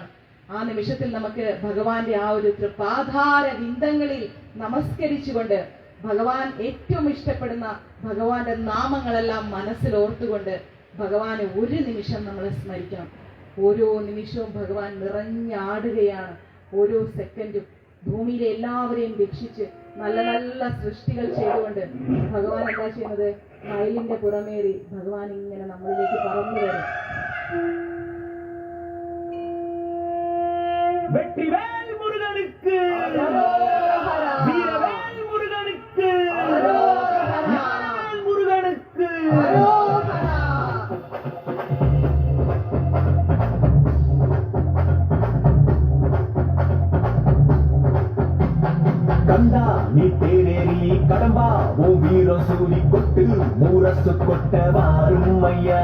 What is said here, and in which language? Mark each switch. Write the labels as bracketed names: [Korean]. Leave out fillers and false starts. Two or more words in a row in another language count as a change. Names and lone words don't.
[Malayalam] ആ നിമിഷത്തിൽ നമുക്ക് ഭഗവാന്റെ ആ ഒരു തൃപാധാര വിന്ദങ്ങളിൽ നമസ്കരിച്ചുകൊണ്ട് ഭഗവാൻ ഏറ്റവും ഇഷ്ടപ്പെടുന്ന ഭഗവാന്റെ നാമങ്ങളെല്ലാം മനസ്സിൽ ഓർത്തുകൊണ്ട് ഭഗവാനെ ഒരു നിമിഷം നമ്മൾ സ്മരിക്കണം. ഓരോ നിമിഷവും ഭഗവാൻ നിറഞ്ഞാടുകയാണ്. ഓരോ സെക്കൻഡും ഭൂമിയിലെ എല്ലാവരെയും രക്ഷിച്ച് നല്ല നല്ല സൃഷ്ടികൾ ചെയ്തുകൊണ്ട് ഭഗവാൻ എന്താ ചെയ്യുന്നത്? മയിലിന്റെ പുറമേറി ഭഗവാൻ ഇങ്ങനെ നമ്മളിലേക്ക് പറന്നു വരും. [Tamil] வெற்றிவேல் முருகனுக்கு, வீரவேல் முருகனுக்கு, ஞானவேல் முருகனுக்கு. கந்தா நீ தேரேறி கடம்பா ஓ வீரம் சூரி கொட்டு மூரசு கொட்ட வாரும் ஐயா.